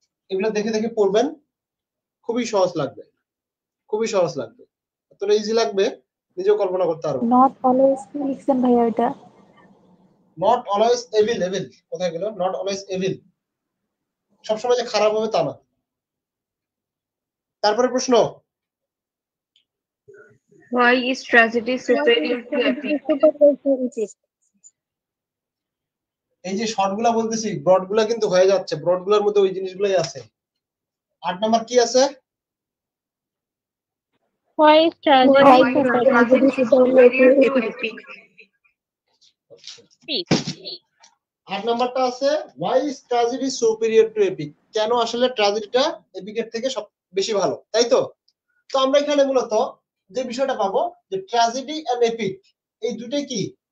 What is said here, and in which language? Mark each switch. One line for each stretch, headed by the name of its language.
Bangla: এগুলো দেখে দেখে পড়বেন, খুবই সহজ লাগবে, এতটা ইজি লাগবে নিজেও কল্পনা করতে পারবো। নট অলওয়েজ লিখছেন ভাইয়া এটা। নট অলওয়েজ এভিল, কোথায় গেল? নট অলওয়েজ এভিল, সবসময় যে খারাপ হবে তা না। তারপরে প্রশ্ন,
English: Why is tragedy superior to epic?
Bangla: এই যে শর্ট গুলা বলতেছি, ব্রড গুলা কিন্তু হয়ে যাচ্ছে, ব্রড গুলার মধ্যে ওই জিনিসগুলাই আছে। 8 নাম্বার কি আছে?
English: Why is tragedy superior to epic?
Bangla: 8 নাম্বারটা আছে
English: why is tragedy superior to epic?
Bangla: কেন আসলে ট্র্যাজেডিটা এপিকের থেকে সব বেশি ভালো, তাই তো? তো আমরা এখানে মূলত যে বিষয়টা পাবো যে ট্র্যাজেডি এন্ড এপিক এই দুটোই কি?